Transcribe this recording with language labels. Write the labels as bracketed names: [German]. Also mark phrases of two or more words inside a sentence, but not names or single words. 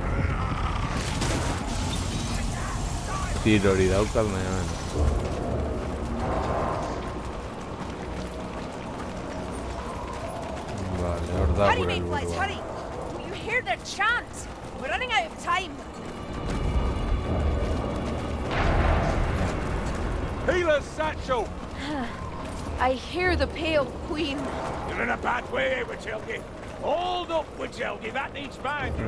[Basque] Tirori daukat, baina Vale, hor da [English] Hurry, [Basque] gure [English] Mayflies, [Basque] helburua. [English] hurry! Will you hear their chant? We're running out of time. Healer's satchel! I hear the Pale Queen. You're in a bad way, Witchelgi. Hold up, Witchelgi, that needs binding.